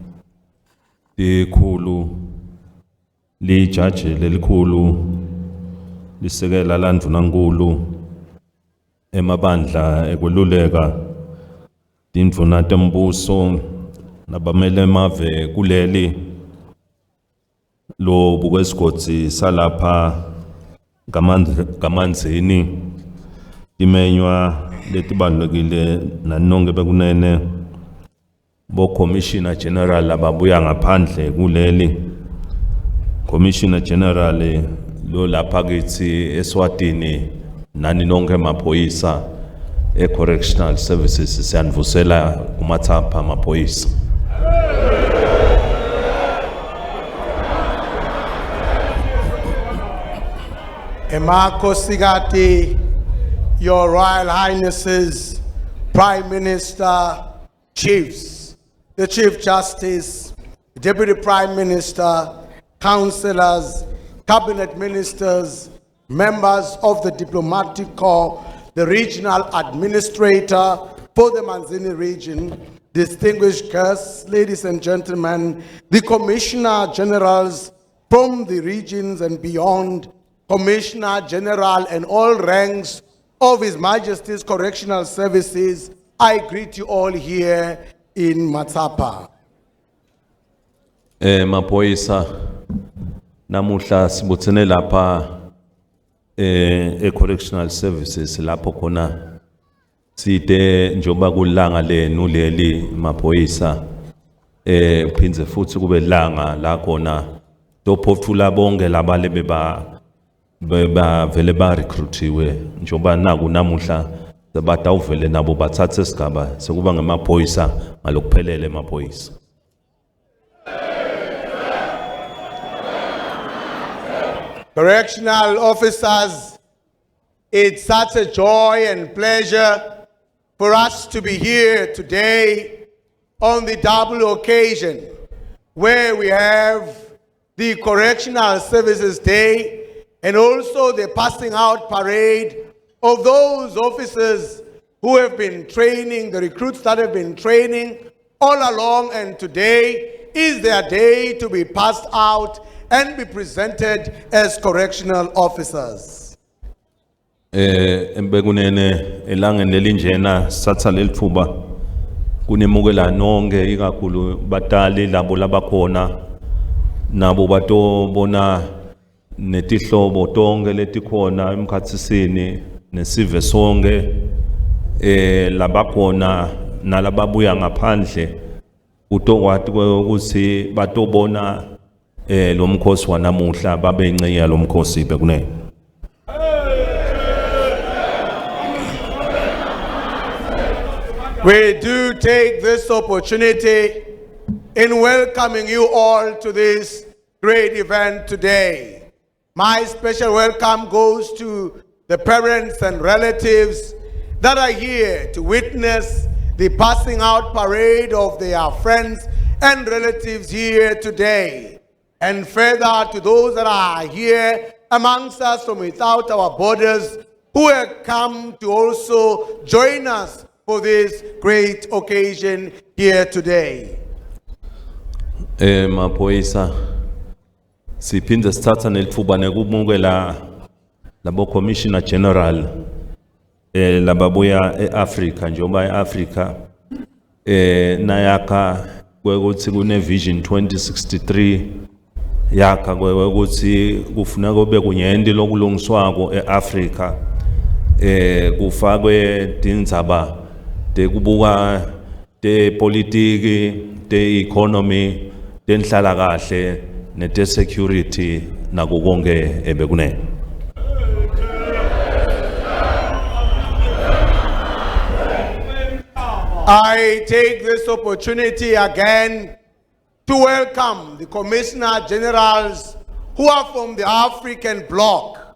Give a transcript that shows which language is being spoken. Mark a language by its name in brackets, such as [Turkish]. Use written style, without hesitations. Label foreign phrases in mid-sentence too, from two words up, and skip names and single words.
[Swati] ikhulu lijaji lelikhulu lisekela la Ndvunangulu emabandla ekweluleka tindvuna tembuso nabamele mave kuleli lo bukwesigodzi salapha kamanzini timenywa letibalulekile nanonke bekunene bo [English] Commissioner General [Swati] ababuya ngaphandle kuleli [English] Commissioner General [Swati] lo lapha kithi eSwatini nani nonke amaphoyisa [English] e-correctional services [Swati] siyanivusela kuMatsapha amaphoyisa. Yemaswati, [English] Your Royal Highnesses, Prime Minister, Chiefs, the Chief Justice, Deputy Prime Minister, Councillors, Cabinet Ministers, members of the Diplomatic Corps, the Regional Administrator for the Manzini region, distinguished guests, ladies and gentlemen, the Commissioner Generals from the regions and beyond, Commissioner General and all ranks of His Majesty's Correctional Services, I greet you all here in Matsapha. [Swati] Maphoyisa namuhla sibuthene lapha [English] correctional services [Swati] lapho khona side njoba kulanga lenu leli maphoyisa phindze futhi kube langa la khona tophothula bonke labale beba vele ba recruitiwe njoba naku namuhla sebatawuvele nabo bathathe isigaba sekuba ngemaphoyisa ngalokuphelele emaphoyisa. [English] Correctional officers, it's such a joy and pleasure for us to be here today on the double occasion where we have the Correctional Services Day and also the passing out parade of those officers who have been training, the recruits that have been training all along, and today is their day to be passed out and be presented as correctional officers. [Swati] Embekunene elangeni lelinjena satha lelithuba kunemukela nonke ikakhulu batali labo labakhona nabo batobona netihlobo tonke letikhona emkhatsisini nesive sonke labakhona nalababuya ngaphandle utokwati ukuthi batobona lo mkhosi wanamuhla babe ingcenye lo mkhosi bekunene. [English] We do take this opportunity in welcoming you all to this great event today. My special welcome goes to the parents and relatives that are here to witness the passing out parade of their friends and relatives here today. And further to those that are here amongst us from without our borders who have come to also join us for this great occasion here today. [Swati] Maphoyisa siphinde sithatha nelithuba nekumukela labo [English] Commissioner General [Swati] lababuya eAfrica njengoba eAfrica nayakha kwekuthi kune Vision 2063 yakha kwekuthi kufuneka kube kunyenti lokulungiswako eAfrica kufakwe tindzaba tekubuka tepolitiki te-economy tenhlalakahle nete-security nako konke ebekunene. [English] I take this opportunity again to welcome the Commissioner Generals who are from the African bloc.